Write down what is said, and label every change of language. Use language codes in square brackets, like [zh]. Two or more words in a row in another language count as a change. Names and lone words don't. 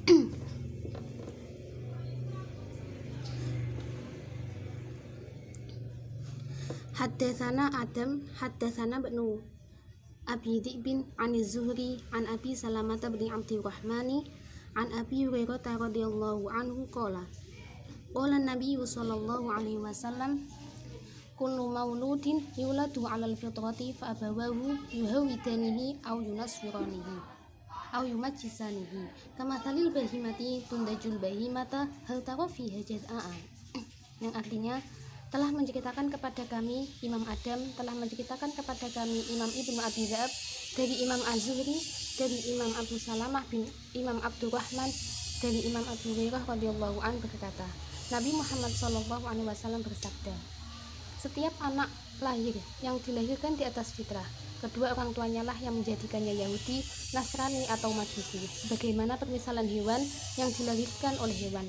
[ar] حدثنا آدم حدثنا ابن أبي ذئب عن الزهري عن أبي سلمة بن عبد الرحمن عن أبي هريرة رضي الله عنه قال قال نبي صلى الله عليه وسلم كل مولود يولد على الفطرة فأبواه يهودانه أو ينصرانه أو يمجسانه كمثل البهيمة تنتج البهيمة هل ترى فيها جزاء, [id] yang artinya telah menceritakan kepada kami Imam Adam, telah menceritakan kepada kami Imam Ibnu Abi Dza'ab dari Imam Az-Zuhri, dari Imam Abu Salamah bin Imam Abdurrahman, dari Imam Abu Hurairah [ar] رضي الله عنه [id] berkata, Nabi Muhammad [ar] صلى الله عليه وسلم [id] bersabda, setiap anak lahir yang dilahirkan di atas fitrah, kedua orang tuanya lah yang menjadikannya Yahudi, Nasrani atau Majusi, sebagaimana permisalan hewan yang dilahirkan oleh hewan.